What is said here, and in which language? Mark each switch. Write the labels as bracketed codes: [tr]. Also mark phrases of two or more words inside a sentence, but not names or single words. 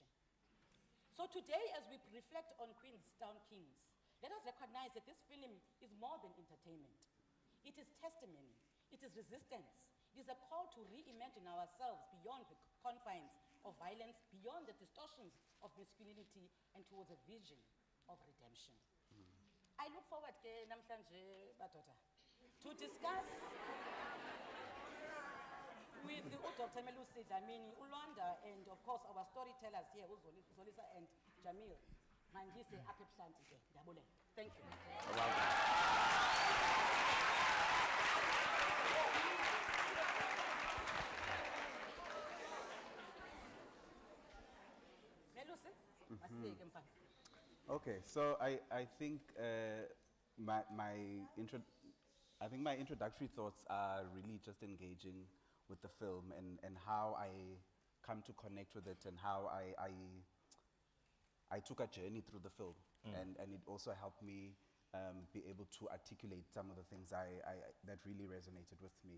[en] So today, as we reflect on Queenstown Kings, let us recognize that this film is more than entertainment. It is testimony. It is resistance. It is a call to reimagine ourselves beyond the confines of violence, beyond the distortions of masculinity, and towards a vision of redemption. I look forward [xh] namhlanje badoda [en] to discuss with Dr. Melusi Dlamini, Ulwanda, and of course our storytellers here, Zolisa and Jamil. [xh] Mandise apha ebuhlanti ke, ndiyabulela. [en] Thank you. [xh] Melusi, masiyeke mfana. [en] Okay, so I think my introductory thoughts are really just engaging with the film and how I come to connect with it and how I took a journey through the film, and it also helped me be able to articulate some of the things that really resonated with me.